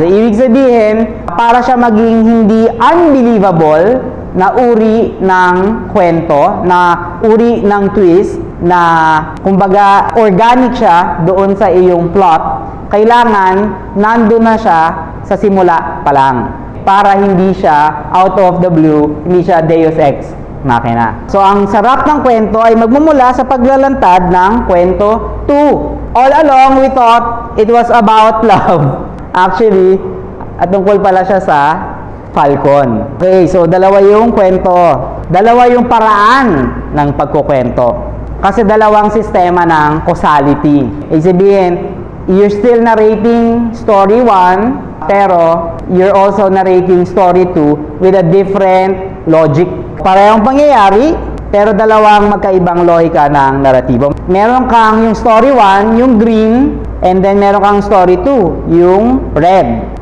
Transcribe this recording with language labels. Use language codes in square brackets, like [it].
[tl] So ibig sabihin, para siya maging hindi unbelievable na uri ng kwento, na uri ng twist, na kumbaga organic siya doon sa iyong plot, kailangan nandun na siya sa simula pa lang para hindi siya [en] out of the blue, [tl] hindi siya Deus Ex Machina. So ang sarap ng kwento ay magmumula sa paglalantad ng kwento 2. [en] All along we thought it was about love. [tl] Actually, at tungkol pala siya sa Falcon. Okay, so dalawa yung kwento. Dalawa yung paraan ng pagkukwento. Kasi dalawang sistema ng causality. Ibig sabihin, [en] you're still narrating story 1, [tl] pero [en] you're also narrating story 2 with a different logic. [tl] Parehong pangyayari, pero dalawang magkaibang lohika ng naratibo. Meron kang yung story 1, yung green, [en] and then [tl] meron kang story 2, yung red.